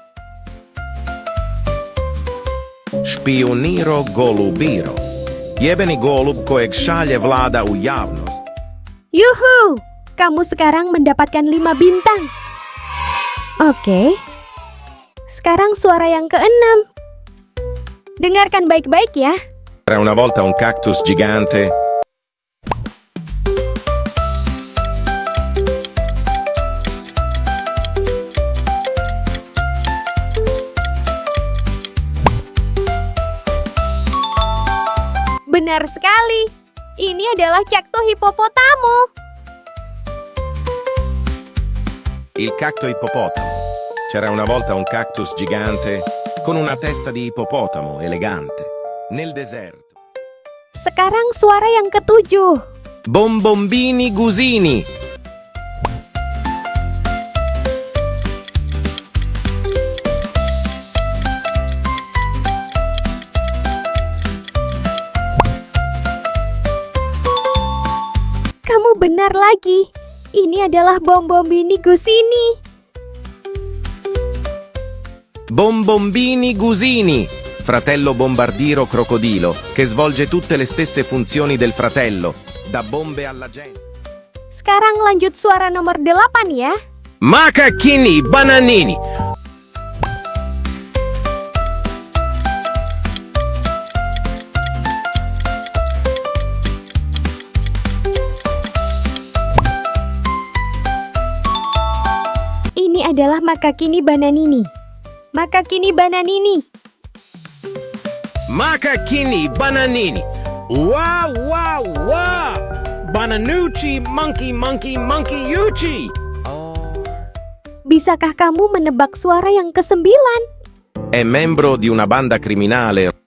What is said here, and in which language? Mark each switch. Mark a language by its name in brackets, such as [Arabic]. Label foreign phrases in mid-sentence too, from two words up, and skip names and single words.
[Croatian] Špioniro golubiro. Jebeni golub kojeg šalje vlada u javnost. [Indonesian] Yuhu, kamu sekarang mendapatkan 5 bintang. Oke, sekarang suara yang keenam. Dengarkan baik-baik ya. [Italian] Era una volta un cactus gigante. [Indonesian] Benar sekali. Ini adalah Cacto Hippopotamo. [Italian] Il cacto ippopotamo. C'era una volta un cactus gigante con una testa di ippopotamo elegante nel deserto. [Indonesian] Sekarang suara yang ketujuh. [Italian] Bombombini gusini. [Indonesian] Kamu benar lagi. Ini adalah Bombombini Gusini. Bombombini gusini. [Italian] Fratello bombardiro crocodilo che svolge tutte le stesse funzioni del fratello, da bombe alla gente. [Indonesian] Sekarang lanjut suara nomor 8 ya. [Italian] Macacchini bananini. [Indonesian] Ini adalah Makakini Bananini. Makakini Bananini. Macacchini bananini. Wow, wow, wow. Bananucci, [English] monkey, monkey, monkey, yucci. [Indonesian] Bisakah kamu menebak suara yang ke-9? [Italian] È membro di una banda criminale.